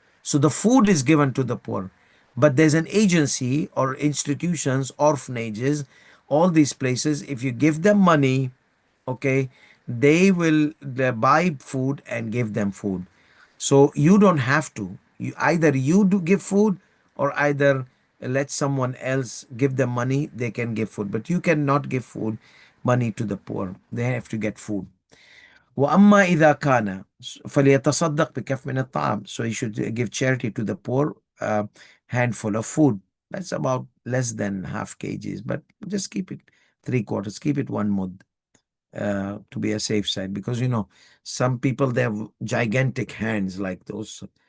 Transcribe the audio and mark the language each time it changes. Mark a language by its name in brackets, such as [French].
[English] So the food is given to the poor. But there's an agency or institutions, orphanages, all these places, if you give them money, okay, they will buy food and give them food. So you don't have to. You either you do give food or either let someone else give them money, they can give food. But you cannot give food money to the poor. They have to get food. [Arabic] وأما إذا كان فليتصدق بكف من الطعام. [English] So you should give charity to the poor, handful of food. That's about less than half kgs, but just keep it three-quarters, keep it one mud, to be a safe side, because some people, they have gigantic hands like those.